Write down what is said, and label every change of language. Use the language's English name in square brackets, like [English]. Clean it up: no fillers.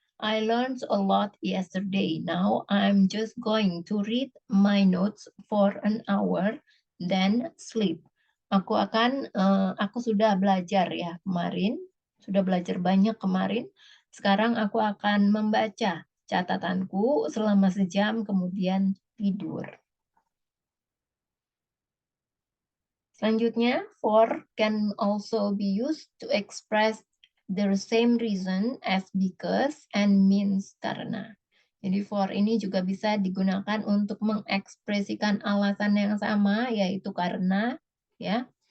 [English] I learned a lot yesterday. Now I'm just going to read my notes for an hour, then sleep. [Indonesian] Aku sudah belajar ya kemarin, sudah belajar banyak kemarin. Sekarang aku akan membaca catatanku selama sejam, kemudian tidur. [English] Selanjutnya, for can also be used to express the same reason as because and means karena. [Indonesian] Jadi for ini juga bisa digunakan untuk mengekspresikan alasan yang sama, yaitu karena, ya.